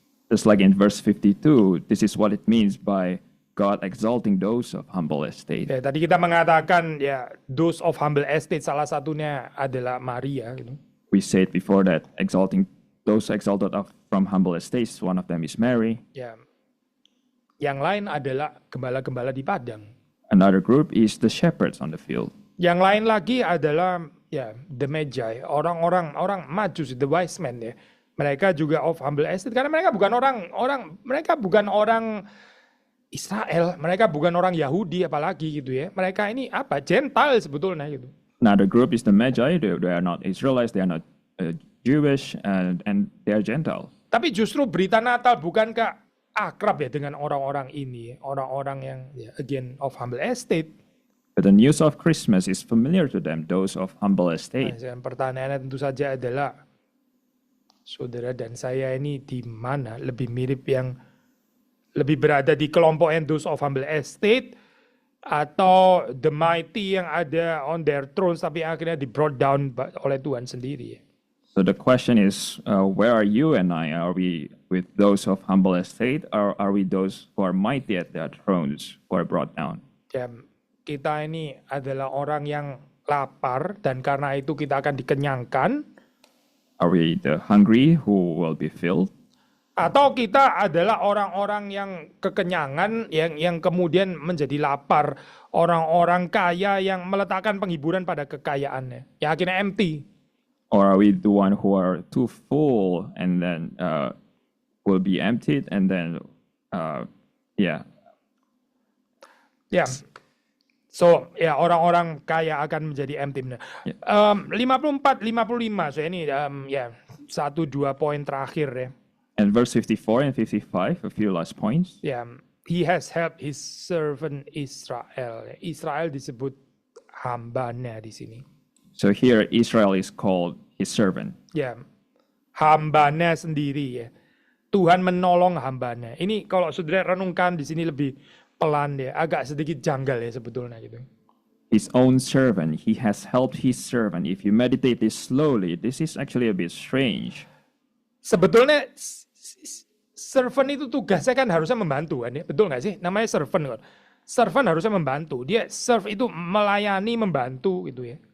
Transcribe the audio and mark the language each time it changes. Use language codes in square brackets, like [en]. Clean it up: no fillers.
[en] Just like in verse 52, this is what it means by God exalting those of humble estate. [id] Ya, tadi kita mengatakan ya [en] those of humble estate [id] salah satunya adalah Maria. Gitu. [en] We said before that exalting those exalted from humble estates, one of them is Mary. [id] Ya, yang lain adalah gembala-gembala di padang. [en] Another group is the shepherds on the field. [id] Yang lain lagi adalah ya [en] the Magi, [id] orang Majus, [en] the wise men [id] ya. Mereka juga [en] of humble estate [id] karena mereka bukan orang Israel, mereka bukan orang Yahudi apalagi gitu ya. Mereka ini apa? Gentile sebetulnya gitu. [en] Another group is the Magi. They are not Israelites, they are not Jewish, and they are Gentile. [id] Tapi justru berita Natal bukankah akrab ya dengan orang-orang ini, orang-orang yang ya, [en] again of humble estate. But the news of Christmas is familiar to them, those of humble estate. [id] Nah, pertanyaannya tentu saja adalah saudara dan saya ini di mana lebih mirip, yang lebih berada di kelompok yang [en] those of humble estate [id] atau [en] the mighty [id] yang ada [en] on their thrones [id] tapi akhirnya di [en] brought down [id] oleh Tuhan sendiri. [en] So the question is, where are you and I? Are we with those of humble estate, or are we those who are mighty at their thrones, who are brought down? [id] Ya, kita ini adalah orang yang lapar dan karena itu kita akan dikenyangkan. [en] Are we the hungry who will be filled? [id] Atau kita adalah orang-orang yang kekenyangan, yang kemudian menjadi lapar. Orang-orang kaya yang meletakkan penghiburan pada kekayaannya. Yang akhirnya empty. [en] Or are we the one who are too full and then will be emptied and then, Ya. [id] So, ya orang-orang kaya akan menjadi empty. 54-55, so ini ya 1-2 poin terakhir ya. [en] And verse 54 and 55, a few last points. Ya, he has helped his servant Israel. [id] Israel disebut hambanya di sini. [en] So here Israel is called his servant. [id] Ya, hambanya sendiri ya. Tuhan menolong hambanya. Ini kalau saudara renungkan di sini lebih pelan ya, agak sedikit janggal ya sebetulnya gitu. [en] his own servant. He has helped his servant. If you meditate this slowly, this is actually a bit strange. [id] Sebetulnya servant itu tugasnya kan harusnya membantu kan ya, betul nggak sih? Namanya servant kan. Servant harusnya membantu. Dia serve itu melayani, membantu gitu ya.